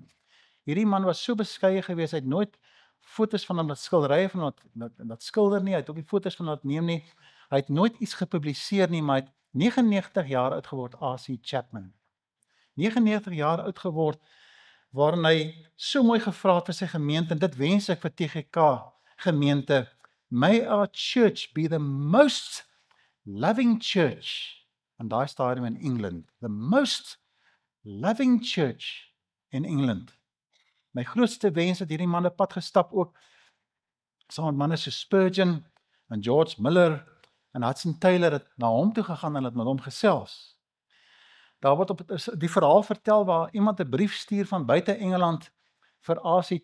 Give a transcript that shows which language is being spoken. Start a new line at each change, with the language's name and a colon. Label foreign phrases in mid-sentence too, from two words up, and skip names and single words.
Afrikaans: Hierdie man was so beskeie geweest, hy het nooit foto's van hom laat skilderye van dat skilder nie, hy het ook nie foto's van laat neem nie. Hy het nooit iets gepubliseer nie, maar hy het 99 jaar oud geword, A.C. Chapman. 99 jaar oud geword, waarin hy so mooi gevra het vir sy gemeente, en dit wens ek vir TGK gemeente,
English: may our church be the most loving church,
Afrikaans: en daai stadium in England,
English: the most loving church in England.
Afrikaans: My grootste wens het hierdie man 'n pad gestap ook, saam met manne so Spurgeon, en George Miller, en Hudson Taylor het na hom toe gegaan en het met hom gesels. Daar word op die verhaal vertel waar iemand 'n brief stuur van buite Engeland vir A.C.